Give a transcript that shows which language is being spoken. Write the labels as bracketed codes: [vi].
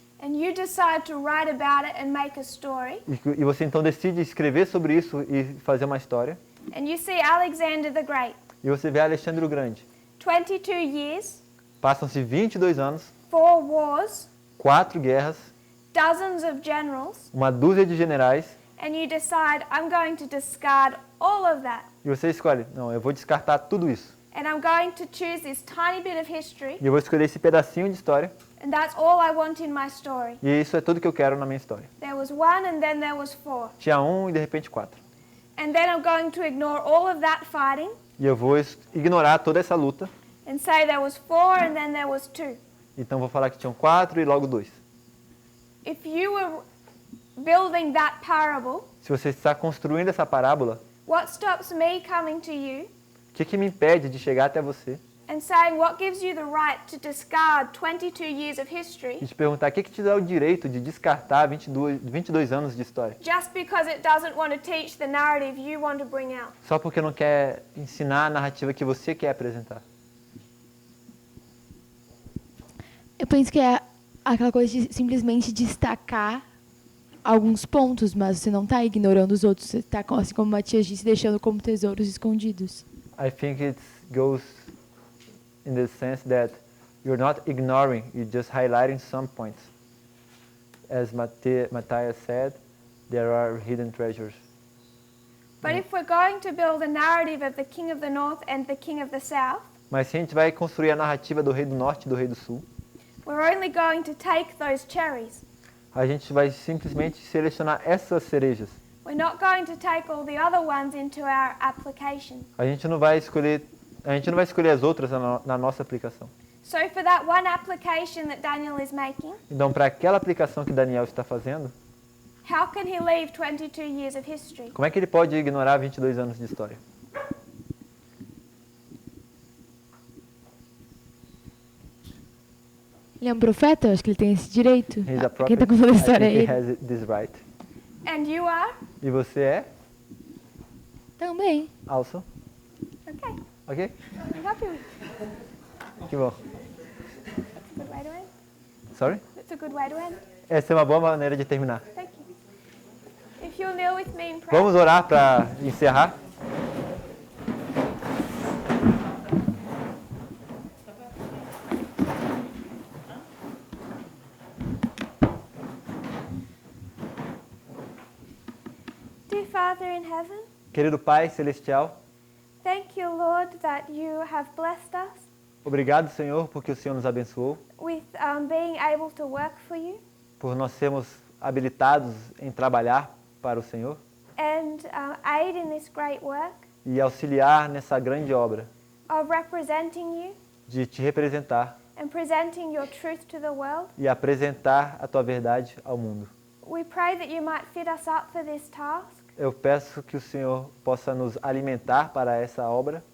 [en] and you decide to write about it and make a story, [pt] e você então decide escrever sobre isso e fazer uma história, [en] and you see Alexander the Great, [pt] e você vê Alexandre o Grande, [en] 22 years, [pt] passam-se 22 anos, [en] 4 wars, [pt] 4 guerras, [en] dozens of generals, [pt] uma dúzia de generais, [en] and you decide, I'm going to discard all of that, [pt] e você escolhe, não, eu vou descartar tudo isso, [en] and I'm going to choose this tiny bit of history, [pt] e eu vou escolher esse pedacinho de história, [en] and that's all I want in my story. [pt] e isso é tudo que eu quero na minha história. [en] There was 1 and then there was 4. [pt] Tinha 1 e de repente 4. [en] And then I'm going to ignore all of that fighting [pt] E eu vou ignorar toda essa luta, [en] and say there was 4 and then there was 2. [pt] então vou falar que tinham 4 e logo 2. [en] If you were building that parable, [pt] Se você está construindo essa parábola, [en] what stops me coming to you [pt] o que me impede de chegar até você [en] and saying what gives you the right to discard 22 years of history [pt] e te perguntar o que te dá o direito de descartar 22 anos de história? [en] just because it doesn't want to teach the narrative you want to bring out? [pt] Só porque não quer ensinar a narrativa que você quer apresentar. Eu penso que é aquela coisa de simplesmente destacar alguns pontos, mas você não está ignorando os outros. Você está, assim como o Matias disse, deixando como tesouros escondidos. [en] I think it goes in the sense that you're not ignoring, you're just highlighting some points. As Matthias said, there are hidden treasures. But if we're going to build a narrative of the King of the North and the King of the South, [pt] Mas se a gente vai construir a narrativa do Rei do Norte e do Rei do Sul, [en] we're only going to take those cherries. [pt] a gente vai simplesmente selecionar essas cerejas. [en] We're not going to take all the other ones into our application. [pt] A gente não vai escolher as outras na nossa aplicação. [en] So for that one application that Daniel is making, [pt] Então, para aquela aplicação que Daniel está fazendo, [en] how can he leave 22 years of history? [pt] como é que ele pode ignorar 22 anos de história? Ele é um profeta? Eu acho que ele tem esse direito. [en] He's a prophet. [pt] Quem está contando a [en] I [pt] história é [en] think he [pt] ele. [en] has this right. And you are? [pt] E você é? Também. [en] Also? Okay. [pt] Ok? [en] I'm happy with [pt] Que bom. [en] That's a good way to end. Sorry? That's a good way to end. [pt] Essa é uma boa maneira de terminar. [en] Thank you. If you'll kneel with me in prayer. [pt] Vamos orar para encerrar? [en] Dear Father in heaven, [pt] Querido Pai Celestial, [en] thank you, Lord, that you have blessed us [pt] obrigado, Senhor, porque o Senhor nos abençoou, [en] with being able to work for you [pt] por nós sermos habilitados em trabalhar para o Senhor [en] and aid in this great work [pt] e auxiliar nessa grande obra [en] of representing you [pt] de te representar [en] and presenting your truth to the world. [pt] e apresentar a tua verdade ao mundo. [en] We pray that you might fit us up for this task, [pt] Eu peço que o Senhor possa nos alimentar para essa obra,